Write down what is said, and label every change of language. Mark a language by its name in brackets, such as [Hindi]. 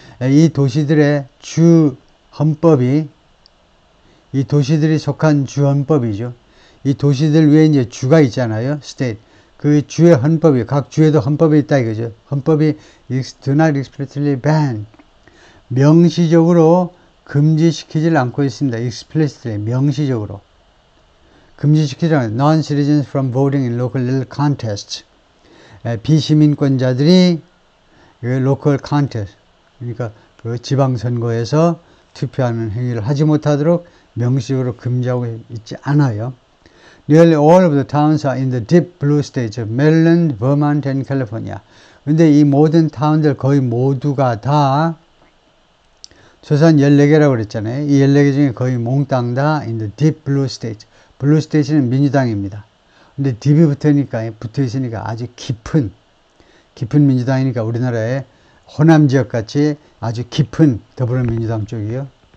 [Korean] 이 도시들의 주 헌법이, 이 도시들이 속한 주 헌법이죠. 이 도시들 위에 이제 주가 있잖아요. [English] state. [Korean] 그 주의 헌법이, 각 주에도 헌법이 있다 이거죠. 헌법이 [English] do not explicitly ban, [Korean] 명시적으로 금지시키질 않고 있습니다. explicitly, 명시적으로. 금지시키지 않아요. [English] non-citizens from voting in local contests. [Korean] 비시민권자들이 local contest, 그러니까 그 지방선거에서 투표하는 행위를 하지 못하도록 명시적으로 금지하고 있지 않아요. [English] Nearly all of the towns are in the deep blue states of Maryland, Vermont, and California. [Korean] 근데 이 모든 타운들 거의 모두가 다 조선 14개라고 그랬잖아요. 이 14개 중에 거의 몽땅 다 [English] in the deep blue states. [Korean] 블루 스테이트는 민주당입니다. 근데 딥이 붙어 있으니까 아주 깊은 민주당이니까 우리나라의 호남 지역 같이 아주 깊은 더불어민주당 쪽이요.